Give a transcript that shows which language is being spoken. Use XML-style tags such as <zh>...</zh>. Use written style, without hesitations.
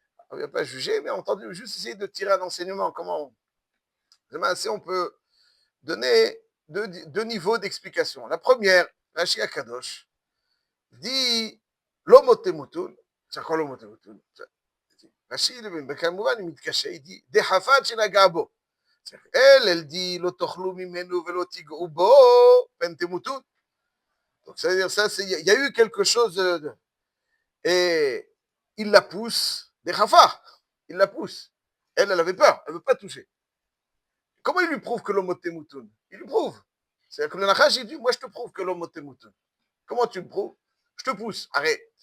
<fr>On ne vient pas juger, mais entendu, juste essayer de tirer un enseignement. Comment on peut donner deux niveaux d'explication. La première, Rashi Akadosh, dit l'homotemoutoun. C'est quoi l'homotemoutoun? Rashi, כמובן, il מתקשה, il dit,</fr> <he>דחפת שנגע בו.</he> <fr>elle dit,</fr> <he>לא תאכלו ממנו ולא תיגעו בו, פן תמותון.</he> <fr>Donc, ça veut dire ça, il y a eu quelque chose, et il la pousse, דחפה, il la pousse. Elle avait peur, elle ne veut pas toucher. Comment il lui prouve que l'homme est moutoun? Il lui prouve. C'est-à-dire que le Nachash, il dit, moi je te prouve que l'homme est moutoun. Comment tu me prouves? Je te pousse. Arrête.</fr>